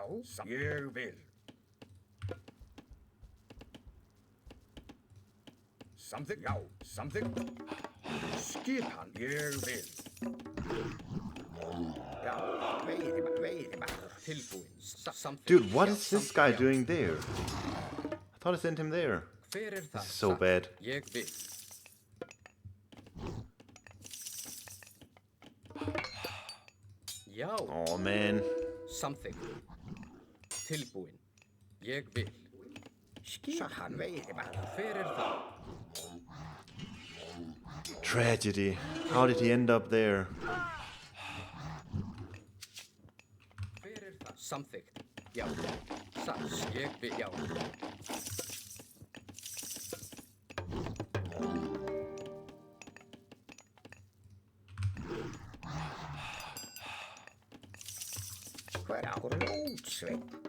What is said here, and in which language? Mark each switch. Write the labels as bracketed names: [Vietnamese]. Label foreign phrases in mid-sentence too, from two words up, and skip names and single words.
[Icelandic] Ég vil. Samþykkt. Já. Samþykkt. Skipan. Ég vil. Já. Veiðimaður. Tilbúin. Samþykkt. [English] Dude, what is this guy doing there? I thought I sent him there. [Icelandic] Hver [English] This [Icelandic] það? [English] is so bad. [Icelandic] Ég vil. Já. [English] Oh man. [Icelandic] Samþykkt. Tilbúin. Ég vil. Skipan veiðimaður. Hver það? [English] Tragedy. How did he end up there? [Icelandic] Hver það? Samþykkt. Já. Ég vil. Já. Hver grjótsveit.